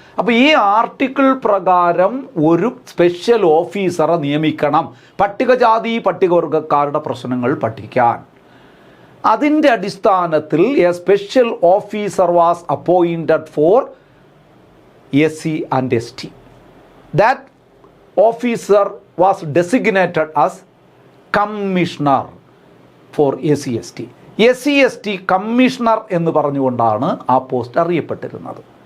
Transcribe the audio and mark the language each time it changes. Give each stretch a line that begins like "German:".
Malayalam: അപ്പോൾ ഈ ആർട്ടിക്കിൾ പ്രകാരം ഒരു സ്പെഷ്യൽ ഓഫീസറെ നിയമിക്കണം പട്ടികജാതി പട്ടികവർഗക്കാരുടെ പ്രശ്നങ്ങൾ പഠിക്കാൻ. അതിൻ്റെ അടിസ്ഥാനത്തിൽ
English: A special officer was appointed for SC and ST. That officer was designated as commissioner for SC/ST.
Malayalam: SC/ST commissioner എന്ന് പറഞ്ഞുകൊണ്ടാണ് ആ പോസ്റ്റ് അറിയപ്പെട്ടിരുന്നത്.